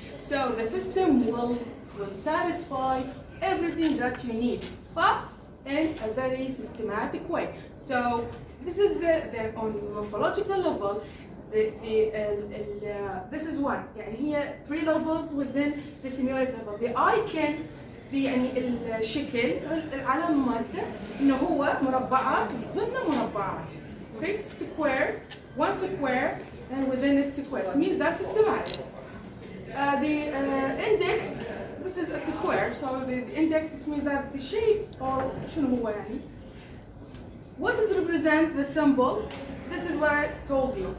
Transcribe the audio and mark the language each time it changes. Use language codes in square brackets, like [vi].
[en] So the system will satisfy everything that you need, but in a very systematic way. So this is the on morphological level. This is one. يعني هي 3 levels within the semiotic level. The icon, [ar] يعني الشكل العلم مالته إنه هو مربعات ضمن مربعات. [en] Okay, square, one square, and within it square. It means that's systematic. The index, this is a square, so the index, it means that the shape, or [ar] شنو هو يعني? [en] What does represent the symbol? This is what I told you.